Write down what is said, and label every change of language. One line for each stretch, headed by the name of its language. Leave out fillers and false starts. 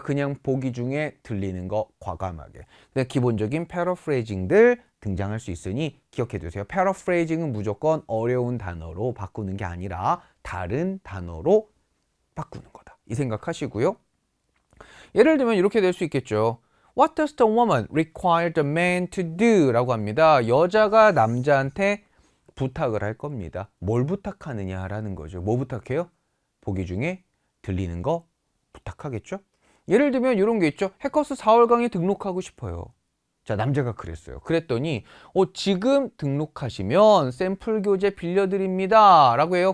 Korean: 그냥 보기 중에 들리는 거 과감하게. 근데 기본적인 패러프레이징들 등장할 수 있으니 기억해 두세요. 패러프레이징은 무조건 어려운 단어로 바꾸는 게 아니라 다른 단어로 바꾸는 거다. 이 생각하시고요. 예를 들면 이렇게 될 수 있겠죠.
English: What does the woman require the man to do?
Korean: 라고 합니다. 여자가 남자한테 부탁을 할 겁니다. 뭘 부탁하느냐라는 거죠. 뭐 부탁해요? 보기 중에 들리는 거 부탁하겠죠? 예를 들면 이런 게 있죠. 해커스 4월 강의 등록하고 싶어요. 자, 남자가 그랬어요. 그랬더니 지금 등록하시면 샘플 교재 빌려드립니다. 라고 해요.